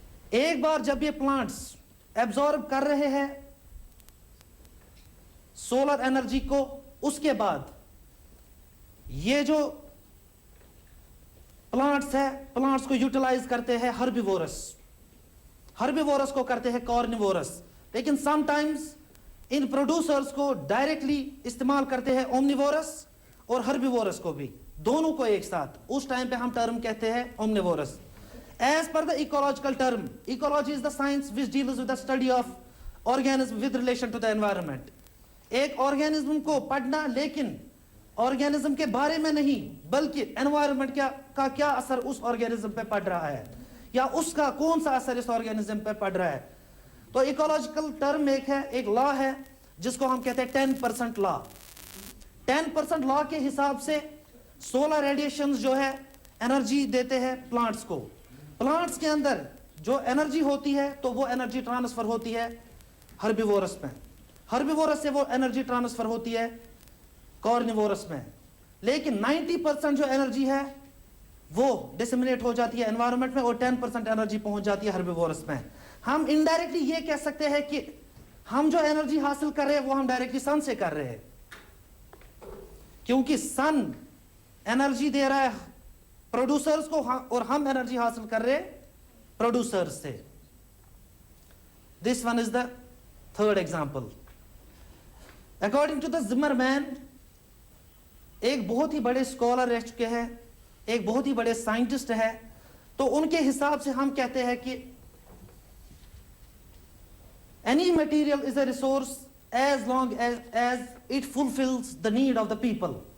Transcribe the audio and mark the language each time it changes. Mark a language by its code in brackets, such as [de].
[ur] ایک بار جب یہ پلانٹس ایبزارب کر رہے ہیں سولر انرجی کو, اس کے بعد یہ جو پلانٹس ہے پلانٹس کو یوٹیلائز کرتے ہیں ہربیورس کو کرتے ہیں کارنیورس. لیکن سم ٹائمز ان پروڈیوسرز کو ڈائریکٹلی استعمال کرتے ہیں اومنیورس اور ہربیورس کو بھی, دونوں کو ایک ساتھ. اس ٹائم پہ ہم ٹرم کہتے ہیں اومنیورس. [en] As per the ecological term, ecology is the science which deals with the study of organism with relation to the environment. [ur] ایک آرگینزم کو پڑھنا لیکن آرگینزم کے بارے میں نہیں بلکہ انوائرمنٹ کا کیا اثر اس آرگینزم پہ پڑ رہا ہے یا اس کا کون سا اثر اس آرگینزم پہ پڑ رہا ہے. تو ایکولوجیکل ٹرم ایک لا ہے جس کو ہم کہتے ہیں 10% لا. 10% لا کے حساب سے سولر ریڈیشنز جو ہے انرجی دیتے ہیں پلانٹس کو. پلانٹس کے اندر جو انرجی ہوتی ہے تو وہ انرجی ٹرانسفر ہوتی ہے ہربیورس میں, ہربیورس سے وہ انرجی ٹرانسفر ہوتی ہے کارنیورس میں. لیکن 90% جو انرجی ہے وہ ڈسمنیٹ ہو جاتی ہے انوائرمنٹ میں اور 10% انرجی پہنچ جاتی ہے ہربیورس میں. ہم انڈائریکٹلی یہ کہہ سکتے ہیں کہ ہم جو انرجی حاصل کر رہے ہیں وہ ہم ڈائریکٹلی سن سے کر رہے ہیں, کیونکہ سن انرجی دے رہا ہے پروڈیوسرز کو اور ہم انرجی حاصل کر رہے پروڈیوسرز سے. [en] This one is the third example. [ur] According to the زمر مین, ایک بہت ہی بڑے اسکالر رہ چکے ہیں, ایک بہت ہی بڑے سائنٹسٹ ہے, تو ان کے حساب سے ہم کہتے ہیں کہ [en] any material is a resource as long as it fulfills the need of the people.